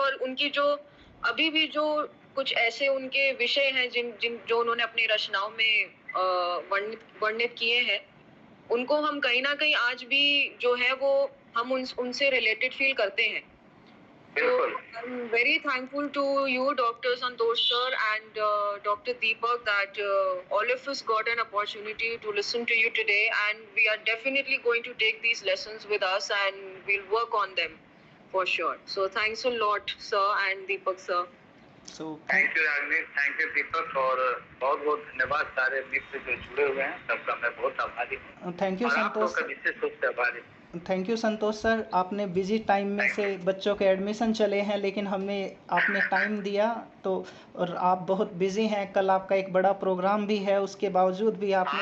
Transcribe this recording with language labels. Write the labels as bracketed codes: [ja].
[hi] और उनकी जो अभी भी जो कुछ ऐसे उनके विषय हैं जो उन्होंने अपनी रचनाओं में वर्णित किए हैं, उनको हम कहीं ना कहीं आज भी जो है वो हम उनसे रिलेटेड फील करते हैं। [en] So I'm very thankful to you, Dr. Santosh sir, and Dr. Deepak, that all of us got an opportunity to listen to you today, and we are definitely going to take these lessons with us and we'll work on them for sure. So thanks a lot, sir, and Deepak sir. So [hi] thank you Ragini, thank you दीपक, और बहुत बहुत धन्यवाद सारे मित्र जो जुड़े हुए हैं, सबका मैं बहुत आभारी हूँ। [en] Thank you Santosh sir. [hi] विशेष रूप से आभारी हूँ। थैंक यू संतोष सर, आपने बिजी टाइम में से बच्चों के एडमिशन चले हैं, लेकिन हमें आपने टाइम दिया, तो और आप बहुत बिजी हैं, कल आपका एक बड़ा प्रोग्राम भी है, उसके बावजूद भी आपने